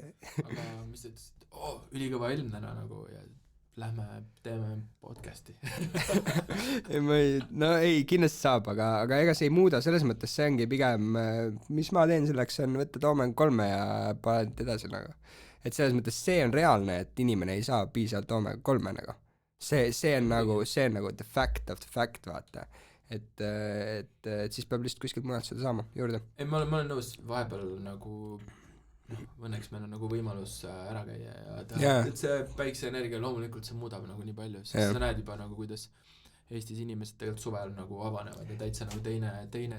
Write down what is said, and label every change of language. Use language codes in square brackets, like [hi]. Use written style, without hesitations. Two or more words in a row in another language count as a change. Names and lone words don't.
[et] Aga mis sa ütlesid, ülikõva ilm täna nagu ja lähme teeme podcasti. No ei, kindlasti saab, aga ega see ei muuda, selles mõttes see ongi pigem, mis ma teen selleks, on võtta Toome 3 ja paned edasi nagu. Et selles mõttes see on reaalne, et inimene ei saa piisavalt Toome 3 nagu. See on nagu [en] the fact of the fact, [et] vaata. Et siis peab lihtsalt kuskilt mujalt seda saama juurde. Ei, ma olen nõus, vahepeal nagu õnneks meil on nagu võimalus ära käia ja teha, et see päikseenergia loomulikult see muudab nagu nii palju, sest sa näed juba nagu kuidas Eestis inimesed tegelikult suvel nagu avanevad ja täitsa nagu teine